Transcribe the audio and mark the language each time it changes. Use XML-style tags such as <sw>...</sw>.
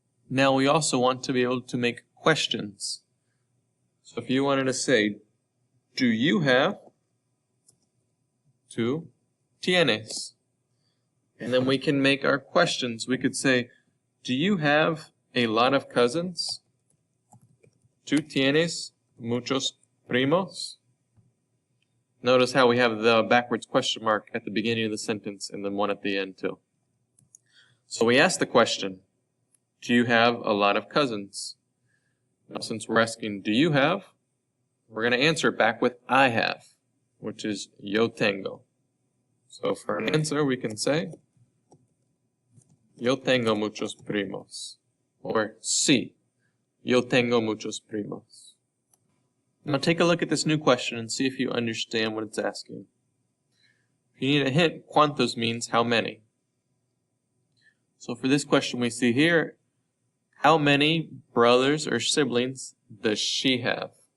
<en>Now we also want to be able to make questions. So if you wanted to say, do you have?</en> <es>Tú tienes.</es> <en>And then we can make our questions. We could say, do you have a lot of cousins?</en> <es>¿Tú tienes muchos primos?</es> <en>Notice how we have the backwards question mark at the beginning of the sentence and then one at the end too. So we ask the question, do you have a lot of cousins? Now since we're asking, do you have? We're going to answer it back with I have, which is</en> <es>yo tengo.</es> <en>So for an answer we can say,</en> <es>yo tengo muchos primos. Or sí, yo tengo muchos primos.</es> <en>Now take a look at this new question and see if you understand what it's asking. If you need a hint, cuántos means how many. So for this question we see here, how many brothers or siblings does she have?</en>